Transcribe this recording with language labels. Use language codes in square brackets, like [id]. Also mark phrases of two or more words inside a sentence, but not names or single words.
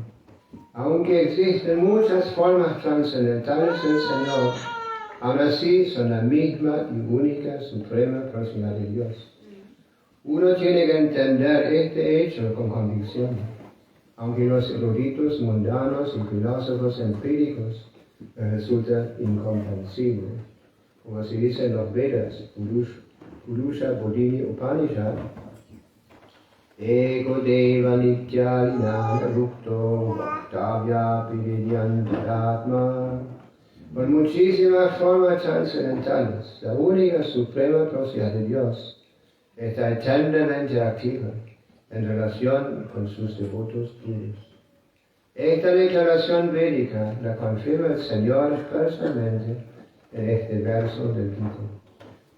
[es] Aunque existen muchas formas trascendentales del Señor, aún así son la misma y única suprema personalidad de Dios. Uno tiene que entender este hecho con convicción, aunque los eruditos mundanos y filósofos empíricos les resulta incomprensible. Como se dice en los Vedas, Purusha Bodhini Upanishad, [sa] Ego Deva Nityalina Rupto Bhaktavya Piridyantaratma. [es] Con muchísimas formas trascendentales, la única suprema personalidad de Dios está eternamente activa en relación con sus devotos puros. Esta declaración védica la confirma el Señor expresamente en este verso del Gita.